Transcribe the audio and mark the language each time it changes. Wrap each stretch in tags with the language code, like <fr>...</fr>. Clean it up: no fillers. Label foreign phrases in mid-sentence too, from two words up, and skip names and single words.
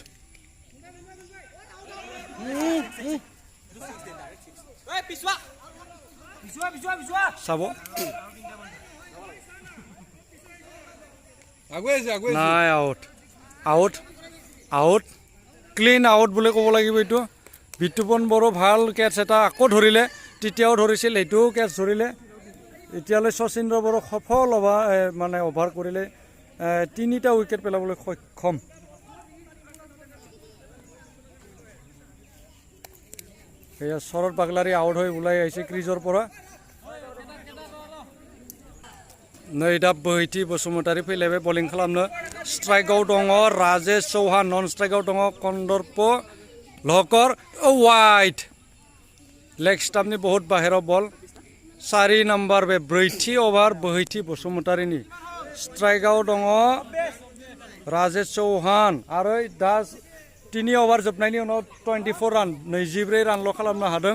<as>চাব নাই আউট</as> <en>clean out</en> <as>বুলি ক'ব লাগিব এইটো বিট্টুপন বড়ো ভাল কেটছ এটা আকৌ ধৰিলে তেতিয়াও ধৰিছিল এইটোও কেটছ ধৰিলে এতিয়ালৈ শচীন্দ্ৰ বড়ো সফল অভাৰ কৰিলে 3টা উইকেট পেলাবলৈ সক্ষম এয়া শৰৎ বাগলাৰী আউট হৈ ওলাই আহিছে ক্ৰিজৰ পৰা</as> <brx>नैदा बहिथि बसुमतारी फैलायबाय बलिं खालामनो स्ट्राइकआव दङ राजेश चौहान नन स्ट्राइकआव दङ कन्दर्प लहकर</brx> <en>wide leg</en> <brx>स्टाम्पनि बहुत बाहेराव बल 4 नम्बर बे ब्रैथि ओभार बहिथि बसुमतारीनि स्ट्राइकआव दङ राजेश चौहान आरो दा 3 ओभार जोबनायनि उनाव 24 रान 24 रानल' खालामनो हादों</brx>